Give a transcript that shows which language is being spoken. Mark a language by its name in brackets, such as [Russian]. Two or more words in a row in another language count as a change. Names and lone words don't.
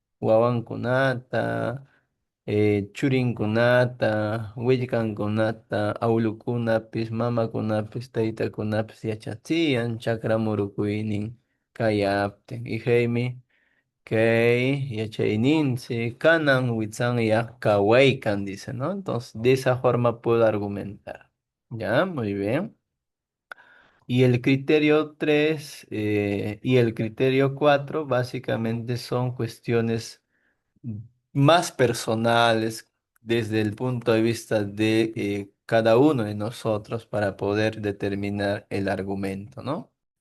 [Quechua] wawankunata churinkunata, willkankunata, awlukunapis, mamakunapis, taytakunapis yachachiyan chakra murukuynin kayaptin. Hiymi kay yachayninchik kanan witsanyaq kawaykan, [Spanish] dice, ¿no? Entonces, de esa forma puedo argumentar. Ya, muy bien. Y el criterio 3 y el criterio 4 básicamente son cuestiones más personales desde el punto de vista de cada uno de nosotros para poder determinar el argumento, ¿no?